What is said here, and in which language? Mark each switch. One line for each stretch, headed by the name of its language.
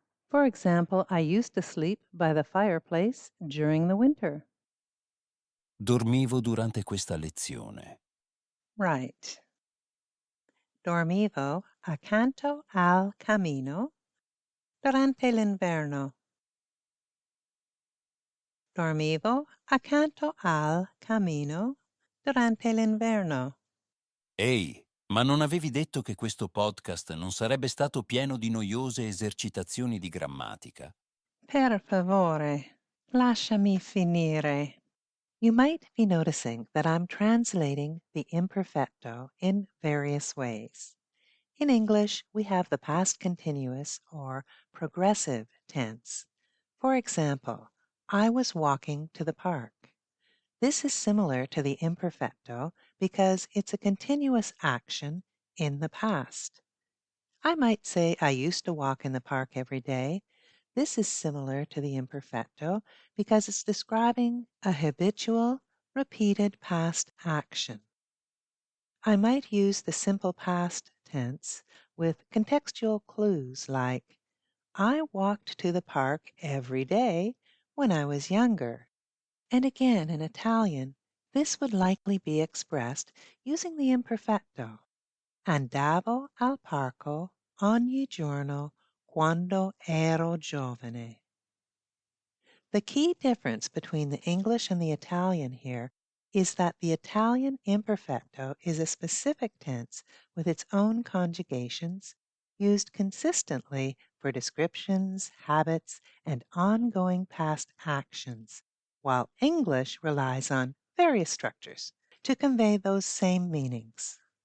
English: For example, I used to sleep by the fireplace during the winter.
Italian: Dormivo durante questa lezione. Right. Dormivo accanto al camino durante l'inverno. Dormivo accanto al camino durante l'inverno. Ehi, ma non avevi detto che questo podcast non sarebbe stato pieno di noiose esercitazioni di grammatica? Per favore, lasciami finire.
English: You might be noticing that I'm translating the imperfecto in various ways. In English, we have the past continuous or progressive tense. For example, I was walking to the park. This is similar to the imperfecto because it's a continuous action in the past. I might say I used to walk in the park every day. This is similar to the imperfecto because it's describing a habitual, repeated past action. I might use the simple past tense with contextual clues like, I walked to the park every day when I was younger. And again, in Italian, this would likely be expressed using the imperfecto.
Italian: Andavo al parco ogni giorno quando ero giovane.
English: The key difference between the English and the Italian here is that the Italian imperfecto is a specific tense with its own conjugations used consistently for descriptions, habits, and ongoing past actions, while English relies on various structures to convey those same meanings.